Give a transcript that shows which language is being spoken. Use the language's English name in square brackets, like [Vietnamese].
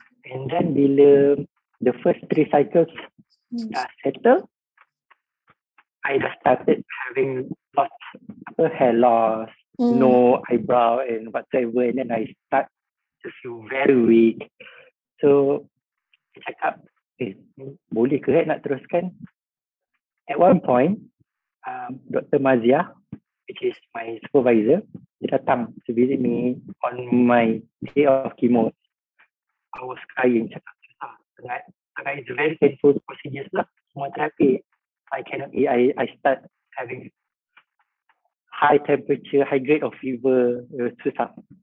[English] And then bila the first 3 cycles dah settle, I dah started having hair loss, no eyebrow and whatsoever, and then I start to feel very weak. So [Malay] Dia cakap, boleh ke nak teruskan? [English] At one point, Dr. Mazia, which is my supervisor, [Malay] dia datang [English] to visit me on my day of chemo. I was crying, [Malay] cakap susah sangat. [English] It's very painful procedures lah, chemotherapy. I cannot eat. I start having high temperature, high grade of fever, susah.